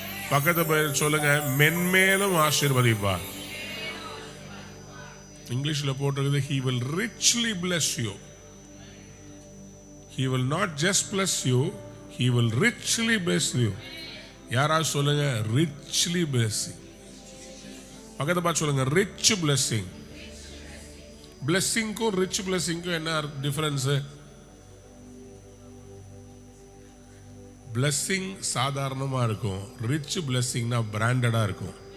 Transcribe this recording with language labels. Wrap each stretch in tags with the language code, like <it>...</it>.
<ta>பக்கத்து பேர் சொல்லுங்க, மென்மேலும் ஆசீர்வதிப்பார். இங்கிலீஷ்ல போட்டிருக்குது,</ta> <en>he will richly bless you. He will not just bless you, he will richly bless you.</en> <ta>யாராவது சொல்லுங்க,</ta> <en>richly blessing.</en> <ta>பக்கத்து பார்த்து சொல்லுங்க,</ta> <en>rich blessing.</en> <ta>blessingக்கும் rich blessingக்கும் என்ன டிஃபரன்ஸ்? பிளஸ்ஸிங் சாதாரணமா இருக்கும்,</ta> <en>rich பிளஸ்ஸிங்னா</en> <ta>பிராண்டடா இருக்கும்.</ta>